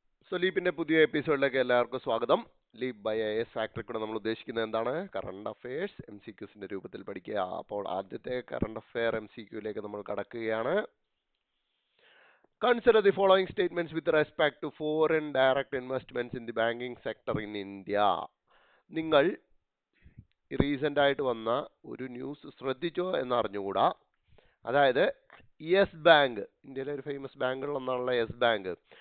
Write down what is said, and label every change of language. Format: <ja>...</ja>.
<ml>So ലീപ്പിന്റെ പുതിയ എപ്പിസോഡിലേക്ക് എല്ലാവർക്കും സ്വാഗതം. ലീപ് ബൈ എസ് ഫാക്ടറി കൂടെ നമ്മൾ ഉദ്ദേശിക്കുന്നത് എന്താണ്? കറണ്ട് അഫയേഴ്സ് MCQസിന്റെ രൂപത്തിൽ പഠിക്കുക. അപ്പോൾ ആദ്യത്തെ കറണ്ട് അഫെയർ MCQയിലേക്ക് നമ്മൾ കടക്കുകയാണ്.</ml> <en>Consider the following statements with respect to foreign direct investments in the banking sector in India.</en> <ml>നിങ്ങൾ റീസെന്റ് ആയിട്ട് വന്ന ഒരു ന്യൂസ് ശ്രദ്ധിച്ചോ എന്ന് അറിഞ്ഞുകൂടാ. അതായത് യെസ് ബാങ്ക്, ഇന്ത്യയിലെ ഒരു ഫേമസ് ബാങ്കുകളൊന്നാണുള്ള യെസ് ബാങ്ക്.</ml>